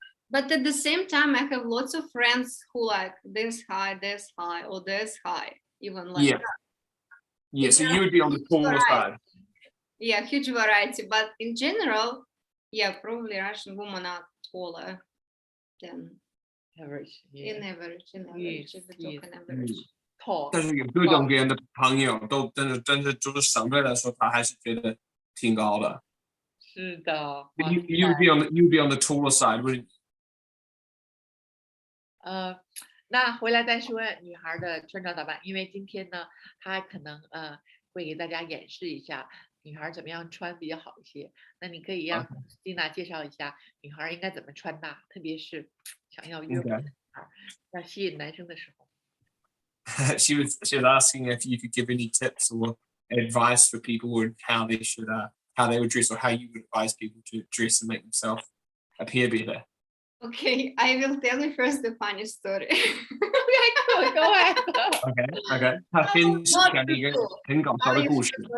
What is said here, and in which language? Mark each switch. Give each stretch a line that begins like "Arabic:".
English: But at the same time, I have lots of friends who like this high, or this high, even like that. Yeah, so you would be on the taller side. Yeah, huge variety. But in general, probably Russian women are taller than average. In average, if we talk in average.
Chinese: 但是有各种各样的朋友都真的就是相对来说，他还是觉得挺高的。是的。
English: You'd be on the taller side, wouldn't you?
Chinese: 那回来再说女孩的穿着打扮，因为今天呢，她可能会给大家演示一下女孩怎么样穿比较好一些。那你可以让蒂娜介绍一下女孩应该怎么穿搭，特别是想要约会的女孩，要吸引男生的时候。
English: She was asking if you could give any tips or advice for people on how they would dress or how you would advise people to dress and make themselves appear better. Okay, I will tell you first the funny story. Go ahead. Okay.
Chinese: 他分享一个很搞笑的故事。